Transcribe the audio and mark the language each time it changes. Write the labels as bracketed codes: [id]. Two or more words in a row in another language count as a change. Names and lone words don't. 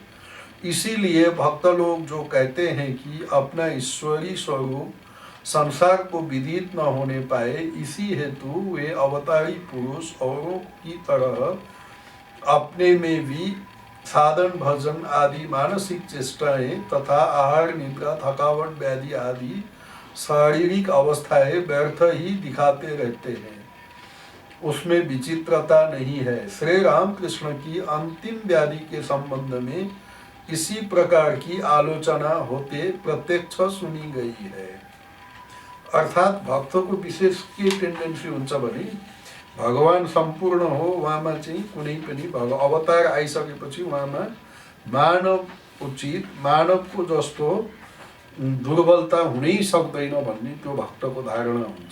[hi] इसीलिए भक्त लोग जो कहते हैं कि अपना ईश्वरी स्वरूप संसार को विदित न होने पाए, इसी हेतु वे अवतारी पुरुष औरों की तरह अपने में भी साधन भजन आदि मानसिक चेष्टाएं तथा आहार निद्रा थकावट व्याधि आदि शारीरिक अवस्थाएं व्यर्थ ही दिखाते रहते हैं। उसमें विचित्रता नहीं है। श्री रामकृष्ण की अंतिम व्याधि के संबंध में इसी प्रकार की आलोचना होते प्रत्यक्ष सुनी गई है। [ne] अर्थात भक्तको विशेष के टेन्डेन्सी हुन्छ भने भगवान सम्पूर्ण हो, उहाँमा चाहिँ कुनै पनि अवतार आइसकेपछि उहाँमा मानव उचित, मानवको जस्तो दुर्बलता हुनै सक्दैन भन्ने त्यो भक्तको धारणा हुन्छ।